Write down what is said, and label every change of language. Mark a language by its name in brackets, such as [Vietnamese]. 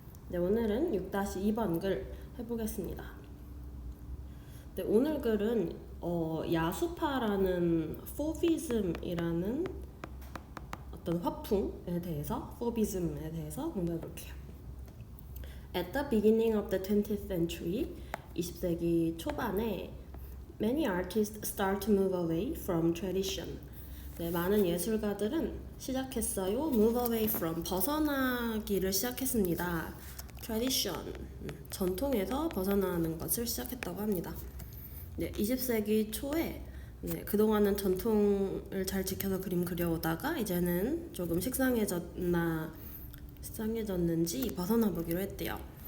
[Korean] 네, 오늘은 6-2번 글 해보겠습니다. 네, 오늘 글은 야수파라는 포비즘이라는 어떤 화풍에 대해서 포비즘에 대해서 공부해 볼게요. [English] At the beginning of the 20th century, [Korean] 20세기 초반에 [English] many artists start to move away from tradition. [Korean] 네, 많은 예술가들은 시작했어요. [English] Move away from, [Korean] 벗어나기를 시작했습니다. Tradition, 전통에서 벗어나는 것을 시작했다고 합니다. 네, 20세기 초에 그동안은 전통을 잘 지켜서 그림 그려오다가 이제는 조금 식상해졌는지 벗어나 보기로 했대요.